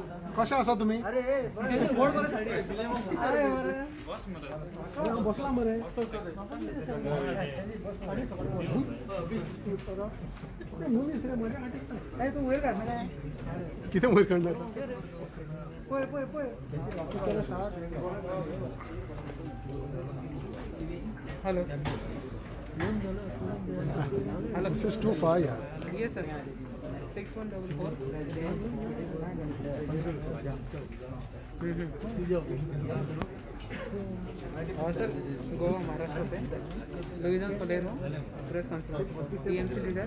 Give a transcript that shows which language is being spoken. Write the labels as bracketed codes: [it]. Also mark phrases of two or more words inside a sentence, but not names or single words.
[kok] कशें आसा तुमी? बसला मरे मनीस रे कितें वयर काडना [en] हेलो This is too far yaar yes sir [hi] 6144 हाँ सर गोवा महाराष्ट्र से लुइजन फलेरो [en] press conference TMC leader